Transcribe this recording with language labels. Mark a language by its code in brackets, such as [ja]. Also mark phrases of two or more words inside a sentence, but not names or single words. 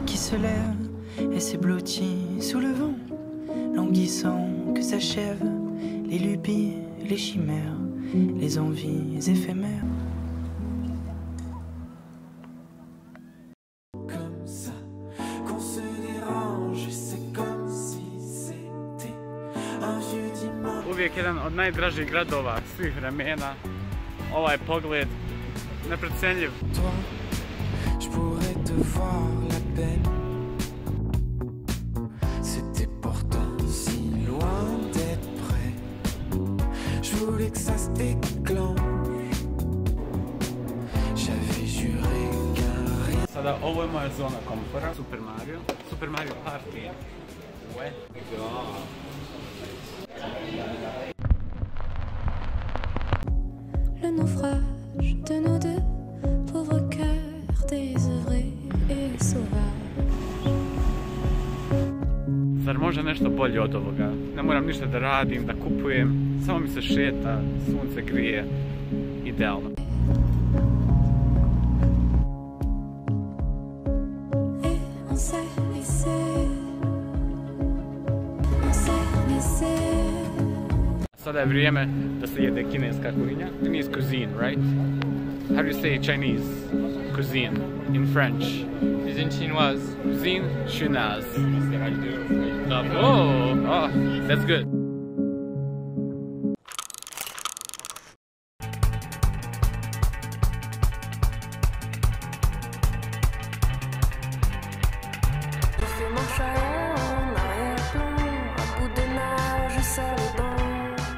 [fr] Comme ça qu'on se dérange, c'est comme si c'était un vieux dimanche. [sr] Uvijek jedan od najdražih gradova svih vremena. Ovaj pogled neprecenljiv. [fr] Toi, je pourrais te voir la peine. C'était pourtant si loin d'être près. Je voulais que ça se déclenche. J'avais juré qu'un rien. [sr] Sada ovo je moja zona komfora. [fr] Super Mario Party. Ouais. Le naufrage de nos deux pauvres cœurs désœuvrés et sauvages. [sr] Zar može nešto bolje od ovoga? Ne moram ništa da radim, da kupujem, samo mi se šeta, sunce grije, idealno. [fr] Et on s'est laissé. [sr] Sada je vrijeme da se jede kineska kuhinja. [en] Chinese cuisine, right? How do you say Chinese cuisine in French? [fr] Cuisine chinoise. Cuisine chinoise. [en] Oh, that's good. [fr] Je fais mon chalet en arrière-plan, à bout de nage, je serre les dents.